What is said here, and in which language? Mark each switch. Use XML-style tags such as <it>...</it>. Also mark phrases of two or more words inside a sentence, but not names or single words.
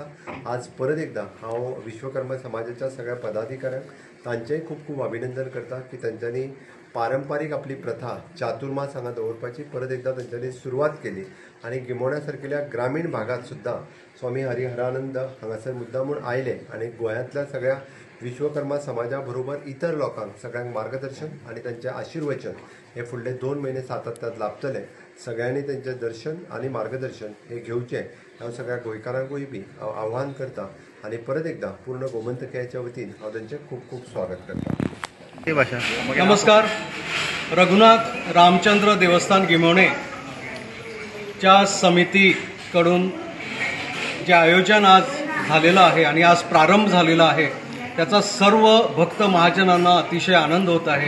<kok>आज परत एकदा हांव विश्वकर्म समाजाच्या सगळ्या पदाधिकाऱ्यांक तांचेय खूप खूप अभिनंदन करता की तांच्यांनी पारंपारीक आपली प्रथा चातुर्मास हांगा दवरपाची परत एकदा तांच्यांनी सुरवात केली आणि गिमोण्या सारकेल्या ग्रामीण भागात सुद्धा स्वामी हरिहरानंद हांगासर मुद्दामून आयले आणि गोंयांतल्या सगळ्या विश्वकर्मा समाजा बरोबर इतर लोकांक सगळ्यांक मार्गदर्शन आणि त्यांचे आशीर्वचन हे फुडले 2 महिने सातत्यात लाभतले। सगळ्यांनी त्यांचे दर्शन आणि मार्गदर्शन हे घेवचे हांव सगळ्या गोंयकारांकूय बी आव्हान करता आणि परत एकदा पूर्ण गोमंतकाच्या वतीन हांव त्यांचे खूप खूप स्वागत करता। नमस्कार।</kok> <mr>रघुनाथ रामचंद्र देवस्थान गिमोणे च्या समितीकडून जे आयोजन आज झालेलं आहे आणि आज प्रारंभ झालेला आहे त्याचा सर्व भक्त महाजनांना अतिशय आनंद होत आहे।</mr>